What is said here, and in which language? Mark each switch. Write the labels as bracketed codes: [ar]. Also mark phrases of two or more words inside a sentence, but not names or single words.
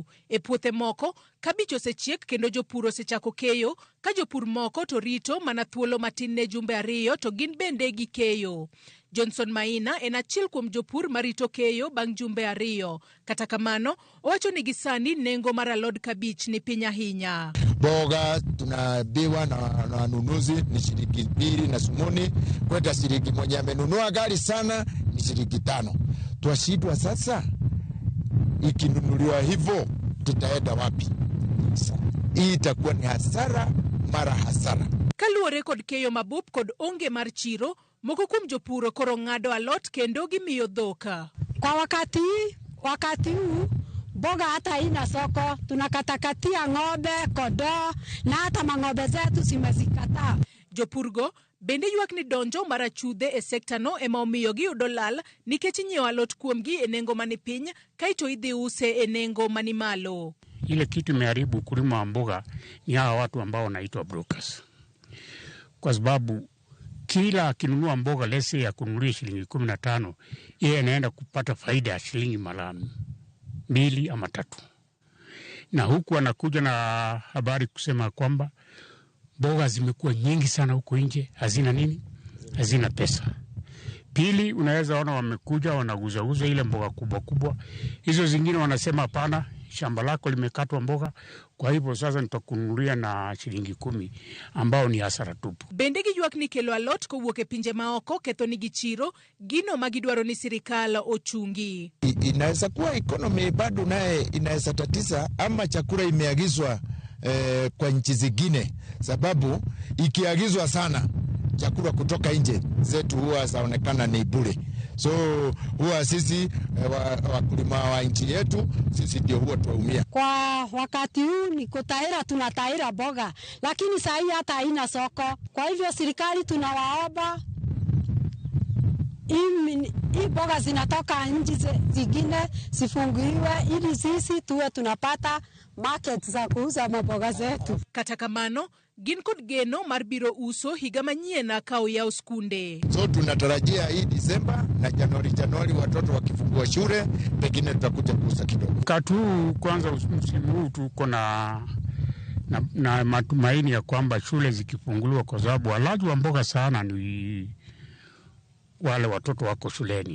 [luo] E puothe moko, kabich osechiek kendo jopur osechako keyo, ka jopur moko to rito mana thuolo matin ne jumbe 2 to gin bende gi keyo. Johnson Maina en achiel kuom jopur marito keyo bang' jumbe 2. Kata kamano, owacho ni gisani nengo mar alod kabich ni piny ahinya. [sw] Boga tunabiwa na wanunuzi ni shilingi 2 na sumuni, kwenda shilingi 1 amenunua gari sana ni shilingi 5. Twashindwa sasa, ikinunuliwa hivyo tutaenda wapi? Hii itakuwa ni hasara mara hasara. [luo] Kaluwore kod keyo mabup kod onge mar chiro, moko kuom jopur koro ng'ado alot kendo gimiyo dhoka. [sw] Kwa wakati huu boga hata haina soko, tunakatakatia ng'ombe, kondoo na hata mang'ombe zetu zimezikataa. [luo] Jopurgo bende ywak ni donjo mar achudhe e sekta no ema omiyo giyudo lal nikech nyiewo alot kuomgi e nengo mani piny kaito idhi use e nengo mani malo. [sw] Ile kitu imeharibu ukulima wa mboga ni hawa watu ambao wanaitwa brokers. Kwa sababu kila akinunua mboga lese ya kununulia shilingi 15, yeye anaenda kupata faida ya shilingi mara 2 ama 3. Na huku anakuja na habari kusema kwamba mboga zimekuwa nyingi sana huko nje, hazina nini? Hazina pesa. Pili, unaweza ona wamekuja wanaguzauza ile mboga kubwa kubwa. Hizo zingine wanasema hapana, shamba lako limekatwa mboga, kwa hivyo sasa nitakununulia na shilingi 10 ambao ni hasara tupu. [luo] Bende giywak ni kelo alot kowuok e pinje maoko ketho nigi chiro, gino magidwaro ni sirikal ochungi. [sw] Inaweza kuwa economy bado naye inaweza tatiza, ama chakula imeagizwa kwa nchi zingine, sababu ikiagizwa sana chakula kutoka nje zetu huwa zaonekana ni bure. So huwa sisi wakulima wa nchi yetu sisi ndio huwa tuumia. Kwa wakati huu ni kutahira, tunatahira boga, lakini saa hii hata haina soko. Kwa hivyo serikali tunawaomba hii boga zinatoka nchi zingine zifunguiwe ili sisi tuwe tunapata market za kuuza maboga zetu. [luo] Kata kamano, gin kod geno mar biro uso higa manyien ka oyaw skunde. [sw] So tunatarajia hii Disemba na Januari watoto wakifungua shule pengine tutakuja kuuza kidogo. Katu kwanza msimu huu tuko na matumaini ya kwamba shule zikifunguliwa, kwa sababu walaji wa mboga sana ni wale watoto wako shuleni.